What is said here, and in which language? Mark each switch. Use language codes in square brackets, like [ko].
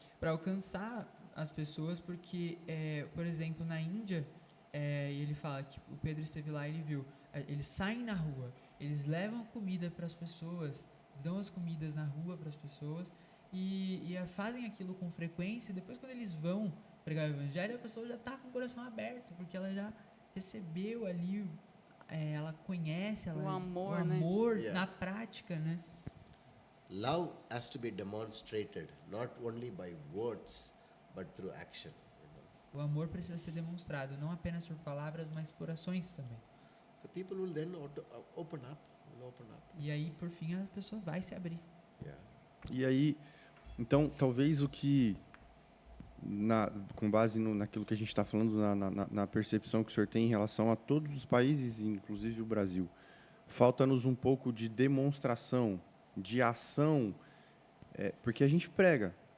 [pt] alcançar as pessoas, porque, por exemplo, na Índia, ele fala que o Pedro esteve lá e ele viu, eles saem na rua, eles levam comida para as pessoas, eles dão as comidas na rua para as pessoas e fazem aquilo com frequência. E depois, quando eles vão pregar o Evangelho, a pessoa já está com o coração aberto, porque ela já recebeu ali, ela conhece O amor, o né? amor [en] Yeah. [pt] na prática, né? [en] Love has to be demonstrated not only by words but through action. [pt] O amor precisa ser demonstrado, não apenas por palavras, mas por ações também. [en] The people will then open up. Will open up. [pt] E aí, por fim, a pessoa vai se abrir. [en] Yeah. [pt] E aí, então, talvez o que, com base naquilo que a gente está falando, na percepção que o senhor tem em relação a todos os países, inclusive o Brasil, falta-nos um pouco de demonstração, de ação, porque a gente prega.